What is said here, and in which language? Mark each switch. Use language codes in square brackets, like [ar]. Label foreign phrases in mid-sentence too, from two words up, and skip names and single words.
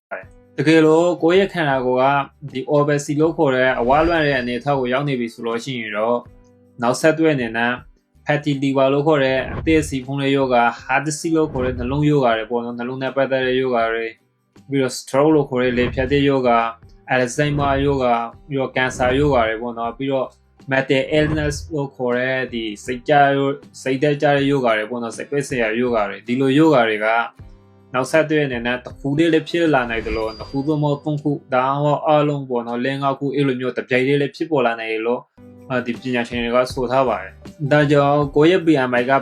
[my] တကယ်လို့ကိုယ့်ရဲ့ခန္ဓာကိုယ်ကဒီ obesity လို့ခေါ်တဲ့အဝါလွန့်တဲ့အနေအထားကိုရောက်နေပြီဆိုလို့ရှိရင်တော့နောက်ဆက်တွဲအနေနဲ့ [en] fatty liver [my] လို့ခေါ်တဲ့အသည်းအဆီဖုံးတဲ့ယောဂ [en] heart disease [my] လို့ခေါ်တဲ့နှလုံးယောဂတွေပေါ့နော်နှလုံးနဲ့ပတ်သက်တဲ့ယောဂတွေပြီးတော့ stroke လို့ခေါ်တဲ့လေဖြတ်တဲ့ ယောဂ Alzheimer ယောဂပြီးတော့ cancer ယောဂတွေပေါ့နော်ပြီးတော့ [en] mental illness [my] လို့ခေါ်တဲ့ဒီစိတ်သက်ကြတဲ့ယောဂတွေပေါ့နော်စိတ်ပိတ်ဆရာယောဂတွေဒီလိုယောဂတွေကနောက်ဆက်တွဲအနေနဲ့တစ်ခုတည်းလည်းဖြစ်လာနိုင်တယ်လို့ တစ်ခုသို့မဟုတ်သုံးခုဒါမှမဟုတ်အလုံးပေါ့နော်၄၅ခုအဲ့လိုမျိုးတစ်ပြိုင်တည်းလည်းဖြစ်ပေါ်လာနိုင်တယ်လို့ဒီပညာရှင်တွေကဆိုထားပါတယ်ဒါကြောင့်ကိုယ့်ရဲ့ BMI က